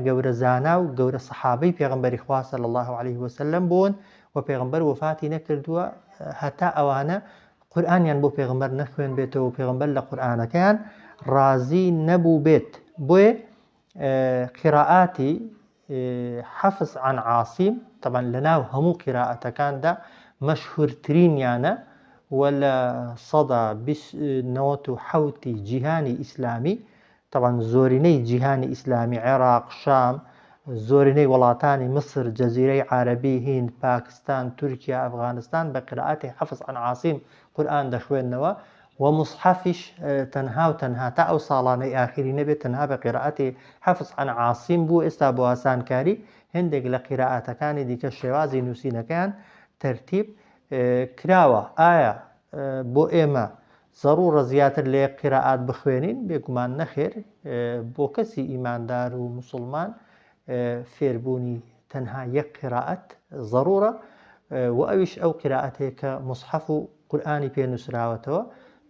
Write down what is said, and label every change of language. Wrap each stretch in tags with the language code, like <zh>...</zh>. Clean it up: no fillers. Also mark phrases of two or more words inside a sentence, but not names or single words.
<ckb>گەورە زانا و گەورە سەحابەی پێغەمبەری خوا</ckb> <ar>صلی الله عليه وسلم</ar> <ckb>بوون و پێغەمبەر وفاتی نەکردووە هەتا ئەوانە قورئانیان بۆ پێغەمبەر نەخوێن بێتەوە و پێغەمبەر لە قورئانەکەیان ڕازی نەبوو بێت بۆیە قراءاتی</ckb> <ar>حفظ عن عاصم</ar> <ckb>طبعا لەناو هەموو قراءەتەکاندا مەشهورترینیانە ولا صدى 97 جیهانی ئیسلامی طبعا زۆرینەی جیهانی ئیسلامی عێراق شام زۆرینەی وڵاتانی مصر جەزیرەی عەرەبی هیند پاکستان تورکیا ئەفغانستان بە قراءەتی</ckb> <ar>حفظ عن عاصم</ar> <ckb>قورئان دەخوێننەوە و مصحفیش تەنها و تەنها تا ئەو ساڵانەی ئاخری نەبێت تەنها بە قراءەتی</ckb> <ar>حفظ عن عاصم</ar> <ckb>بوو ئێستا بۆ ئاسانکاری هەندێک لە قراءەتەکانی دیکە شێوازی نووسینەکەیان تەرتیب کراوە ئایا بۆ ئێمە ضرورە زیاتر لە یەک قراءات بخوێنین بێگومان نەخێر بۆ کەسی ئیماندار و مسلمان فێربوونی تەنها یەک قراءەت ضرورە و ئەویش ئەو قراءەتەیە کە مصحف و قورئانی پێنووسراوەتەوە تەنها</ckb>